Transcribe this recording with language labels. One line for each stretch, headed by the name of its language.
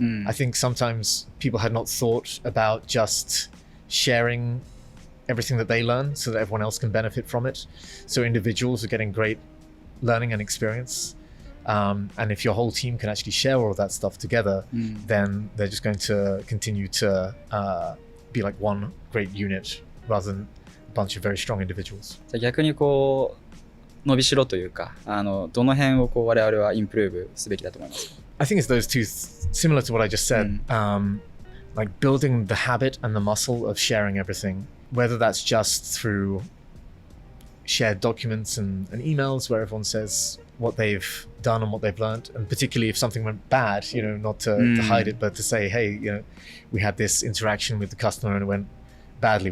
English: I think sometimes people had not thought about just sharing everything that they learn so that everyone else can benefit from it. So individuals are getting great learning and experience. And if your whole team can actually share all of that stuff together, then they're just going to continue to be like one great unit rather than a bunch of very strong individuals.
Japanese: じゃあ逆に伸びしろというか、どの辺を我々はインプルーブすべきだと思いますか？
English: I think it's those two, similar to what I just said, like building the habit and the muscle of sharing everything, whether that's just through shared documents and emails where everyone says what they've done and what they've learned, and particularly if something went bad, not to hide it, but to say, hey, we had this interaction with the customer and it went badly.